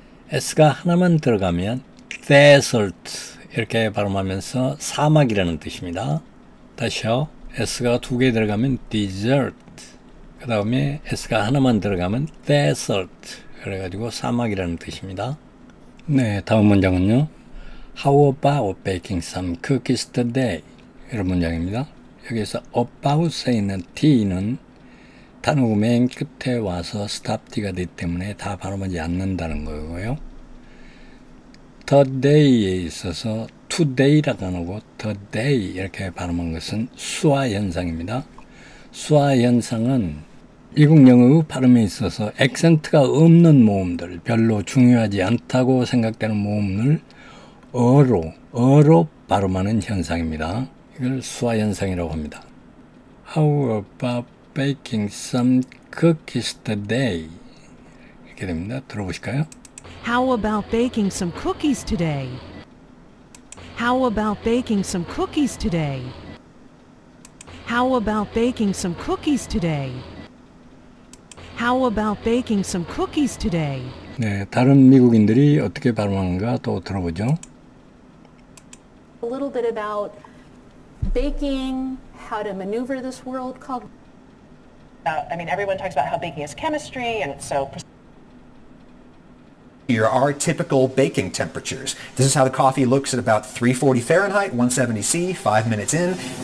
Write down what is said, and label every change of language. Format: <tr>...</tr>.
<ko>S가 하나만 들어가면 desert 이렇게 발음하면서 사막이라는 뜻입니다. 다시요. S가 두 개 들어가면 dessert 그 다음에 S가 하나만 들어가면 desert 그래가지고 사막이라는 뜻입니다. 네, 다음 문장은요.</ko> <en>How about baking some cookies today?</en> <ko>이런 문장입니다. 여기서 about에 있는 t는 단어가 맨 끝에 와서 stop t가 되기 때문에 다 발음하지 않는다는 거고요. today에 있어서 today라고 안 하고 today 이렇게 발음한 것은 수화 현상입니다. 수화 현상은 미국 영어 발음에 있어서 액센트가 없는 모음들, 별로 중요하지 않다고 생각되는 모음을 어로 발음하는 현상입니다. 이걸 수화 현상이라고 합니다.</ko> <en>How about baking some cookies today?</en> <ko>이렇게 됩니다. 들어보실까요?</ko> <en>How about baking some cookies today? How about baking some cookies today? How about baking some cookies today? How about baking some cookies today?</en> <ko>네, 다른 미국인들이 어떻게 발음하는가 또 들어보죠.</ko> <en>A little bit about baking, how to maneuver this world called. I mean, everyone talks about how baking is chemistry, and it's so. Here are typical baking temperatures. This is how the coffee looks at about 340 Fahrenheit, 170 C, 5 minutes in.</en>